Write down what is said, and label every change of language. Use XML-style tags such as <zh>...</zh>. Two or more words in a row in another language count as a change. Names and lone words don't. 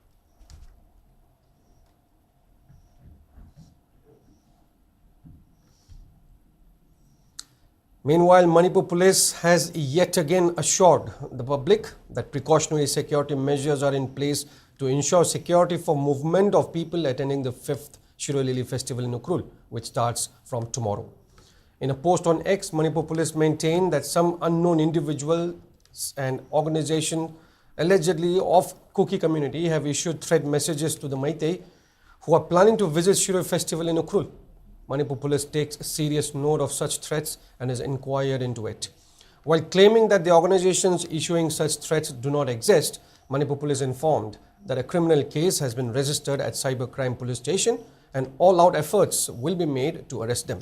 <en>Meanwhile, Manipur police has yet again assured the public that precautionary security measures are in place to ensure security for movement of people attending the 5th Shiroi Lily festival in Ukhrul, which starts from tomorrow. In a post on X, Manipur police maintained that some unknown individuals and organizations allegedly of Kuki community have issued threat messages to the Meitei who are planning to visit Shiroi festival in Ukhrul. Manipur police takes serious note of such threats and has inquired into it. While claiming that the organizations issuing such threats do not exist, Manipur police informed that a criminal case has been registered at Cybercrime Police Station and all-out efforts will be made to arrest them.</en>